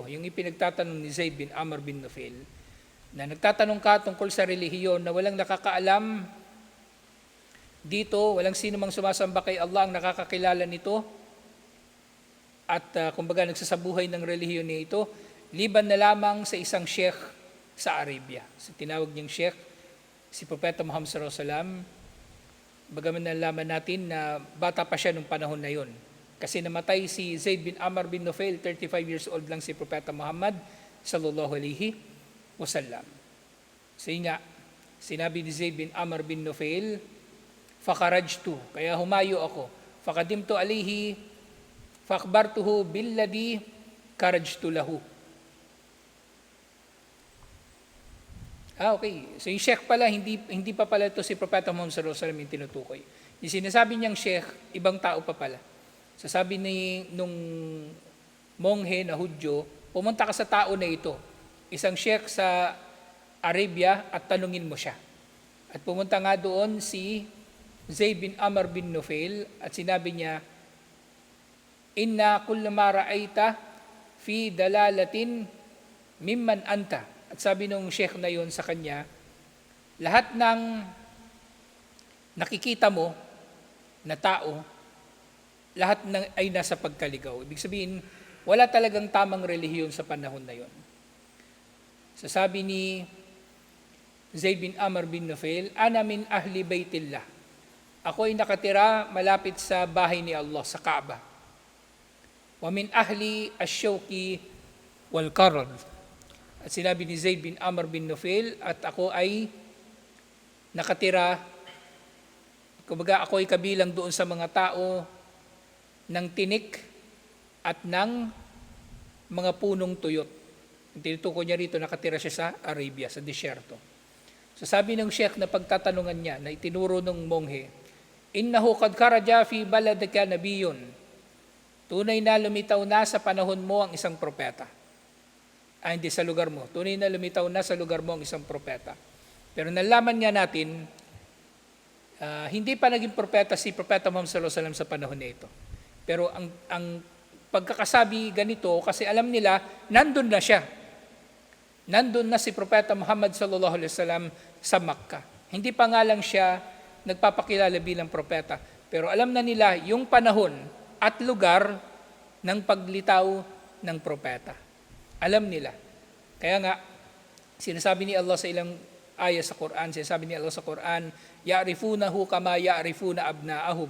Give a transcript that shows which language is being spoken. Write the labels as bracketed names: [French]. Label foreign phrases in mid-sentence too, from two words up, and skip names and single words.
[Filipino] Yung ipinagtatanong ni Zayd bin Amr bin Nufail, na nagtatanong ka tungkol sa relihiyon na walang nakakaalam dito, walang sino mang sumasamba kay Allah ang nakakakilala nito, at kumbaga nagsasabuhay ng relihiyon nito, liban na lamang sa isang sheikh sa Arabia. So, tinawag niyang sheikh, si Propeta Muhammad [Arabic] صلى الله عليه وسلم. [Filipino] Bagaman nalaman natin na bata pa siya nung panahon na yon. Kasi namatay si Zayd bin Amr bin Nufail, 35 [English] years old [Filipino] lang si Propeta Muhammad [Arabic] صلى الله عليه وسلم. [Filipino] So yun nga, sinabi ni Zayd bin Amr bin Nufail, "Fakharajtu," kaya humayo ako, [Arabic] "فقدمت عليه، فأخبرته بالذي خرجت له." [Filipino] Okay. So yung sheikh pala, hindi pa pala ito si Propeta Muhammad [Arabic] صلى الله عليه وسلم [Filipino] yung tinutukoy. Yung sinasabi niyang sheikh, ibang tao pa pala. So sabi nung monghe na Hudyo, pumunta ka sa tao na ito, isang sheikh sa Arabia, at tanungin mo siya. At pumunta nga doon si Zayd bin Amr bin Nufail at sinabi niya, [Arabic] "إن كلما رأيت في ضلالة ممن أنت." [Filipino] At sabi nung sheikh na yon sa kanya, lahat ng nakikita mo na tao, lahat ay nasa pagkaligaw. Ibig sabihin, wala talagang tamang relihiyon sa panahon na yon. Sasabi ni Zayd bin Amr bin Nufail, [Arabic] "أنا من أهل بيت الله." [Filipino] Ako ay nakatira malapit sa bahay ni Allah, sa Kaaba. [Arabic] "ومن أهل الشوك والقرظ." [Filipino] At sinabi ni Zayd bin Amr bin Nufail, at ako ay nakatira, kumbaga ako ay kabilang doon sa mga tao ng tinik at ng mga punong tuyot. Tinutukoy niya rito, nakatira siya sa Arabia, sa disyerto. So sabi ng sheikh na pagtatanungan niya, na itinuro ng monghe, [Arabic] "إنه قد خرج في بلدك نبي." [Filipino] Tunay na lumitaw na sa panahon mo ang isang propeta. Hindi sa lugar mo. Tunay na lumitaw na sa lugar mo ang isang propeta. Pero nalaman nga natin, hindi pa naging propeta si Propeta Muhammad [Arabic] صلى الله عليه وسلم [Filipino] sa panahon na ito. Pero ang pagkakasabi ganito, kasi alam nila, nandun na siya. Nandun na si Propeta Muhammad [Arabic] صلى الله عليه وسلم [Filipino] sa Makkah. Hindi pa nga lang siya nagpapakilala bilang propeta. Pero alam na nila yung panahon at lugar ng paglitaw ng propeta. Alam nila. Kaya nga, sinasabi ni Allah sa ilang ayah sa Quran, sinasabi ni Allah sa Quran, [Arabic] "يعرفونه كما يعرفون أبناءهم."